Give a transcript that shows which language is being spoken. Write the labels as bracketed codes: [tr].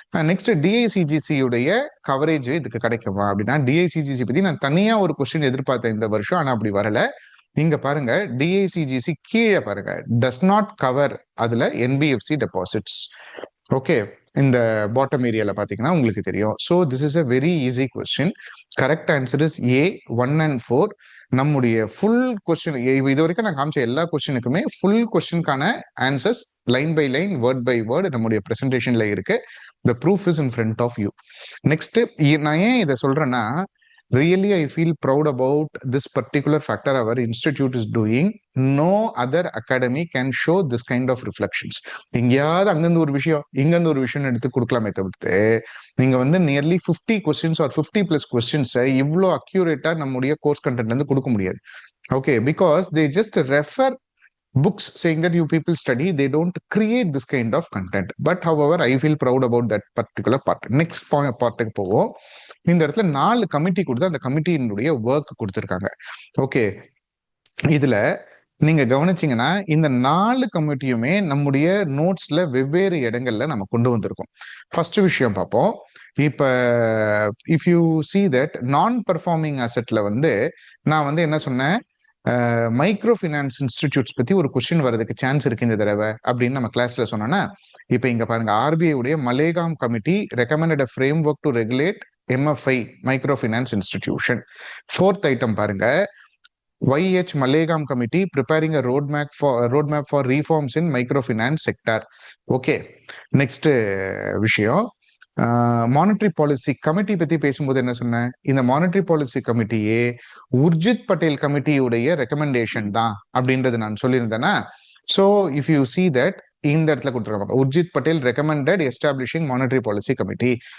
[ta] Next DICGC உடைய coverage இதுக்கு கிடைக்குமா அப்படின்னா, டிஐசிஜிசி பத்தி நான் தனியா ஒரு கொஸ்டின் எதிர்பார்த்தேன் இந்த வருஷம், ஆனா அப்படி வரல. இங்க பாருங்க டிஐசிஜிசி கீழே பாருங்க [en] does not cover [ta] அதுல என்பிஎஃப்சி டெபாசிட்ஸ். ஓகே, இந்த பாட்டம் ஏரியால பாத்தீங்கன்னா உங்களுக்கு தெரியும். [en] So this is a very easy question. Correct answer is A 1 and 4. [ta] நம்முடைய ஃபுல் கொஸ்டின் இது வரைக்கும் நான் காமிச்ச எல்லா கொஸ்டினுக்குமே full கொஸ்டினுக்கான answers line by line, word by word நம்முடைய பிரசன்டேஷன்ல இருக்கு. [en] The proof is in front of you. Next [ta] நான் ஏன் இதை சொல்றேன்னா, [en] really I feel proud about this particular factor our institute is doing. No other academy can show this kind of reflections. [ta] எங்கேயாவது அங்கிருந்து ஒரு விஷயம் இங்கிருந்து ஒரு விஷயம் எடுத்து கொடுக்கலாமே தவிர்த்து, நீங்க வந்து நியர்லி 50 கொஸ்டின்ஸ் ஆர் 50+ கொஸ்டின்ஸை இவ்வளோ அக்யூரேட்டா நம்முடைய கோர்ஸ் கண்டென்ட்ல இருந்து கொடுக்க முடியாது. [en] Okay, because they just refer books saying that you people study, they don't create this kind of content. But however I feel proud about that particular part. [ta] Next பார்ட்டுக்கு போவோம். இந்த இடத்துல 4 committee கொடுத்து அந்த கமிட்டியினுடைய work கொடுத்துருக்காங்க. Okay, இதுல நீங்க கவனிச்சீங்கன்னா இந்த 4 கமிட்டியுமே நம்முடைய நோட்ஸ்ல வெவ்வேறு இடங்கள்ல நம்ம கொண்டு வந்திருக்கோம். ஃபர்ஸ்ட் விஷயம் பார்ப்போம். இப்ப [en] if you see that [ta] நான் பர்ஃபார்மிங் அசெட்ல வந்து நான் வந்து என்ன சொன்னேன், மைக்ரோ ஃபினான்ஸ் இன்ஸ்டிடியூட்ஸ் பத்தி ஒரு கொஸ்டின் வரதுக்கு சான்ஸ் இருக்கு இந்த தடவை அப்படின்னு நம்ம கிளாஸ்ல சொன்னோம்னா, இப்ப இங்க பாருங்க ஆர்பிஐ உடைய மலேகாம் committee [en] recommended a framework to regulate [ta] MFI micro finance institution. [en] 4th item பாருங்க, YH Mallegam Committee preparing a roadmap for reforms in microfinance sector. [ta] Okay, next விஷயம், மானிட்டரி பாலிசி கமிட்டி பத்தி பேசும்போது என்ன சொன்னேன், இந்த monetary policy கமிட்டியே Urjit Patel கமிட்டியுடைய recommendation தான் அப்படின்றது நான் சொல்லியிருந்தேன்னா. So [en] if you see that [ta] இந்த இடத்துல கொடுத்துருக்காங்க Urjit Patel recommended establishing monetary policy committee.